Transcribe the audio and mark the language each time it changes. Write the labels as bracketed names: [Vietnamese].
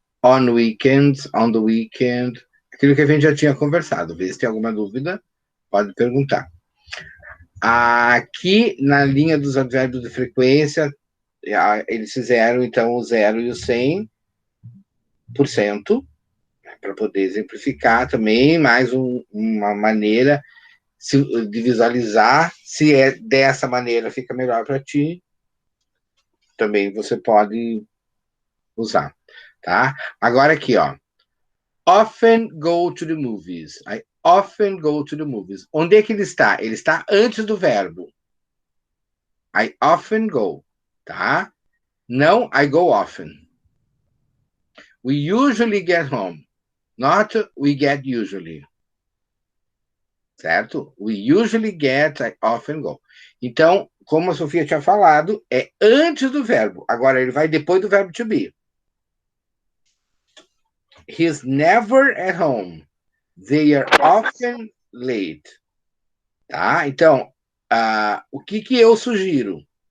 [English] On weekends, on the weekend. [Portuguese] Aquilo que a gente já tinha conversado. Vê se tem alguma dúvida, pode perguntar. Aqui, na linha dos advérbios de frequência, eles fizeram, então, o 0 e o 100%, para poder exemplificar também, mais uma maneira de visualizar. Se é dessa maneira, fica melhor para ti. Também você pode usar, tá? Agora aqui, ó. [English] Often go to the movies. I often go to the movies. [Portuguese] Onde é que ele está? Ele está antes do verbo. [English] I often go, [Portuguese] tá? Não, [English] I go often. We usually get home. Not we get usually. [Portuguese] Certo? [English] We usually get, I often go. [Portuguese] Então, como a Sofia tinha falado, é antes do verbo. Agora, ele vai depois do verbo to be. [English] He's never at home. They are often late. [Portuguese] Tá? Então, o que eu sugiro?